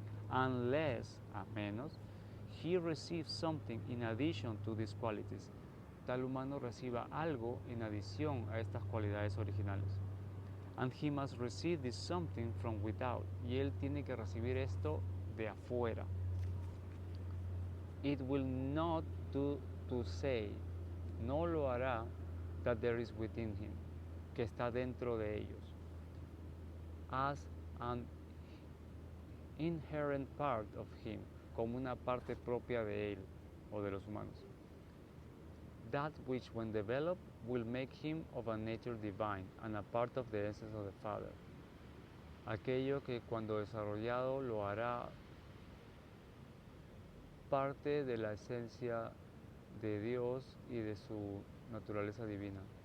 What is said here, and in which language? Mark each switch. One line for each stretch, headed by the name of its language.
English: Unless,
Spanish: a menos,
English: he receives something in addition to these qualities.
Spanish: Tal humano reciba algo en adición a estas cualidades originales.
English: And he must receive this something from without.
Spanish: Y él tiene que recibir esto de afuera.
English: It will not do to say,
Spanish: no lo hará,
English: that there is within him,
Spanish: que está dentro de ellos,
English: as an inherent part of him,
Spanish: como una parte propia de él o de los humanos.
English: That which, when developed, will make him of a nature divine and a part of the essence of the Father.
Spanish: Aquello que cuando desarrollado lo hará parte de la esencia de Dios y de su naturaleza divina.